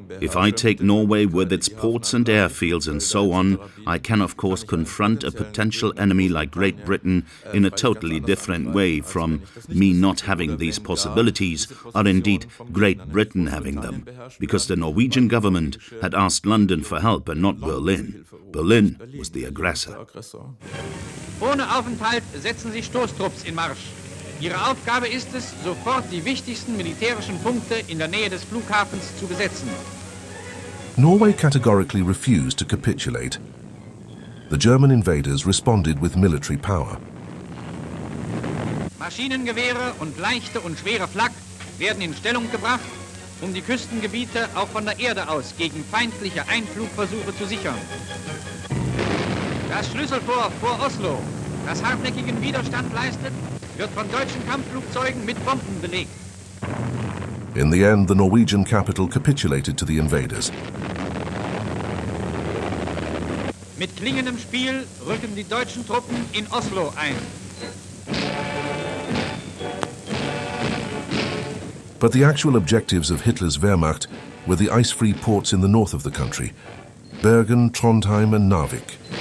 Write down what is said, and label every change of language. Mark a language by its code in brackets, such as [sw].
[en] If I take Norway with its ports and airfields and so on, I can of course confront a potential enemy like Great Britain in a totally different way from me not having these possibilities, or indeed Great Britain having them, because the Norwegian government had asked London for help and not Berlin. Berlin was the aggressor. [de] Ohne Aufenthalt setzen sie Stoßtrupps in Marsch. Ihre Aufgabe ist es, sofort die wichtigsten militärischen Punkte in der Nähe des Flughafens zu besetzen. [en] Norway categorically refused to capitulate. The German invaders responded with military power. [de] Maschinengewehre und leichte und schwere Flak werden in Stellung gebracht, um die Küstengebiete auch von der Erde aus gegen feindliche Einflugversuche zu sichern. Das Schlüsselfort vor Oslo, das hartnäckigen Widerstand leistet, wird von deutschen Kampfflugzeugen mit Bomben belegt. [en] In the end, the Norwegian capital capitulated to the invaders. [de] Mit klingendem Spiel rücken die deutschen Truppen in Oslo ein. [en] But the actual objectives of Hitler's Wehrmacht were the ice-free ports in the north of the country, Bergen, Trondheim and Narvik.